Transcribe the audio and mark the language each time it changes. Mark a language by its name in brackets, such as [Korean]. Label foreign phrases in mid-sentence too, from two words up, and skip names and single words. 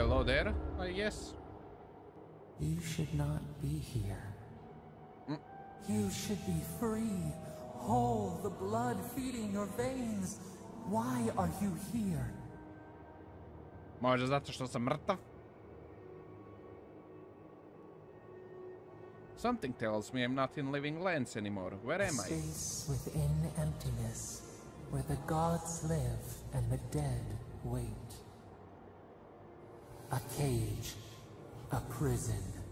[English] there, I guess. You should not be here. You should be free, whole, the blood feeding your veins. Why are you here? [Croatian] Možda zato što sam mrtav? [English] Something tells me I'm not in living lands anymore. Where am I? Space within emptiness, where the gods live and the dead wait. A cage, a prison.